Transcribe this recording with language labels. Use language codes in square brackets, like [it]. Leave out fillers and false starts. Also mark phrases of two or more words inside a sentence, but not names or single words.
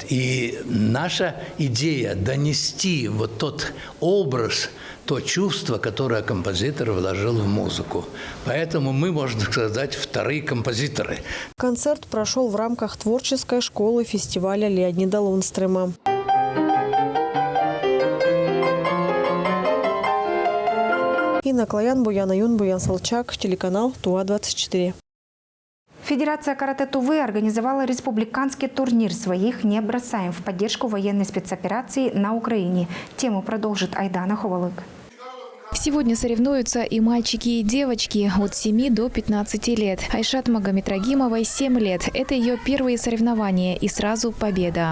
[ru] И наша идея донести вот тот образ, то чувство, которое композитор вложил в музыку. Поэтому мы, можно сказать, вторые композиторы. Концерт прошел в рамках творческой школы фестиваля Леонида Лунстрема. Инна Клаян, Буян Аюн, Буян Салчак, телеканал ТУА-24. Федерация карате Тувы организовала республиканский турнир «Своих не бросаем» в поддержку военной спецоперации на Украине. Тему продолжит Айдана Ховалык. В Сегодня соревнуются и мальчики, и девочки от 7 до 15 лет. Айшат Магомедрагимовой 7 лет. Это ее первые соревнования и сразу победа.